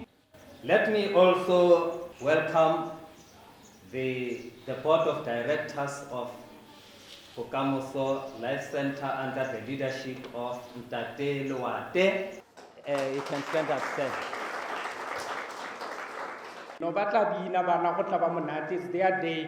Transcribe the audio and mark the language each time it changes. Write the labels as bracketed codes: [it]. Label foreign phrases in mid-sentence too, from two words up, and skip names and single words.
[en] Let me also welcome the board of directors of Bokamoso Life Center under the leadership of Ntate Loate. You can stand up, sir. [tn] No batla bina bana go tla ba monate, [en] it's their day.